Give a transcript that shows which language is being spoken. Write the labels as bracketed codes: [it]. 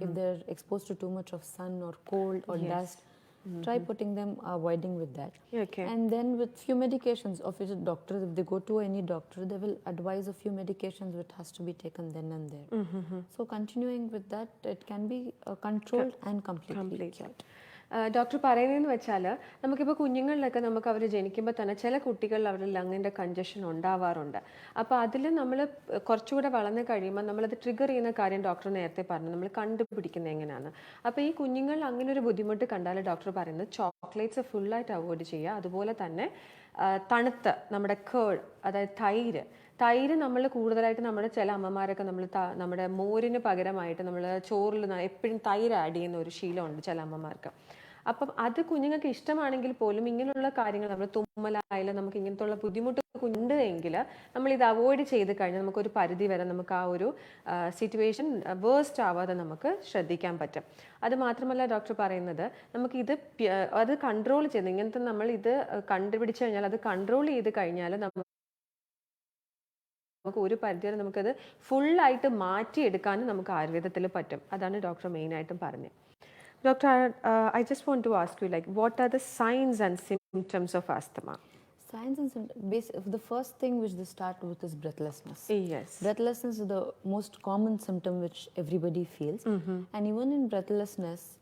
[en] If they're exposed to too much of sun or cold or dust, try putting them avoiding with that. Okay. And then with few medications of which doctors, if they go to any doctor, they will advise a few medications which has to be taken then and there. So continuing with that, it can be controlled and completely cured. [ml] Doctor പറയുന്നതെന്ന് വെച്ചാൽ നമുക്കിപ്പോൾ കുഞ്ഞുങ്ങളിലൊക്കെ നമുക്ക് അവർ ജനിക്കുമ്പോൾ തന്നെ ചില കുട്ടികളിൽ അവരുടെ ലങ്ങിൻ്റെ congestion ഉണ്ടാവാറുണ്ട്. അപ്പോൾ അതിൽ നമ്മൾ കുറച്ചുകൂടെ വളർന്ന് കഴിയുമ്പോൾ നമ്മളത് ട്രിഗർ ചെയ്യുന്ന കാര്യം ഡോക്ടർ നേരത്തെ പറഞ്ഞു, നമ്മൾ കണ്ടുപിടിക്കുന്നത് എങ്ങനെയാണ്. അപ്പോൾ ഈ കുഞ്ഞുങ്ങളിൽ അങ്ങനെ ഒരു ബുദ്ധിമുട്ട് കണ്ടാൽ ഡോക്ടർ പറയുന്നത് ചോക്ലേറ്റ്സ് ഫുള്ളായിട്ട് അവോയ്ഡ് ചെയ്യുക. അതുപോലെ തന്നെ തണുത്ത നമ്മുടെ കേർഡ്, അതായത് തൈര് നമ്മൾ കൂടുതലായിട്ട് നമ്മുടെ ചില അമ്മമാരൊക്കെ നമ്മുടെ മോരിന് പകരമായിട്ട് നമ്മൾ ചോറിൽ എപ്പോഴും തൈര് ആഡ് ചെയ്യുന്ന ഒരു ശീലമുണ്ട് ചില അമ്മമാർക്ക്. അപ്പം അത് കുഞ്ഞുങ്ങൾക്ക് ഇഷ്ടമാണെങ്കിൽ പോലും ഇങ്ങനെയുള്ള കാര്യങ്ങൾ നമ്മൾ തുമ്മലായാലും നമുക്ക് ഇങ്ങനത്തെ ബുദ്ധിമുട്ട് ഉണ്ട് എങ്കിൽ നമ്മളിത് അവോയ്ഡ് ചെയ്ത് കഴിഞ്ഞാൽ നമുക്കൊരു പരിധി വരെ നമുക്ക് ആ ഒരു സിറ്റുവേഷൻ വേഴ്സ്റ്റ് ആവാതെ നമുക്ക് ശ്രദ്ധിക്കാൻ പറ്റും. അത് മാത്രമല്ല ഡോക്ടർ പറയുന്നത് നമുക്കിത് അത് കൺട്രോൾ ചെയ്ത് ഇങ്ങനത്തെ നമ്മൾ ഇത് കണ്ടുപിടിച്ച് കഴിഞ്ഞാൽ അത് കൺട്രോൾ ചെയ്ത് കഴിഞ്ഞാൽ നമുക്ക് ഒരു പരിധി വരെ നമുക്കത് ഫുള്ളായിട്ട് മാറ്റിയെടുക്കാനും നമുക്ക് ആയുർവേദത്തിൽ പറ്റും. അതാണ് ഡോക്ടർ മെയിനായിട്ടും പറഞ്ഞത്. [en] Doctor, I just want to ask you, what are the signs and symptoms of asthma? Signs and symptoms, the first thing which they start with is breathlessness. Yes. Breathlessness is the most common symptom which everybody feels. And even in breathlessness,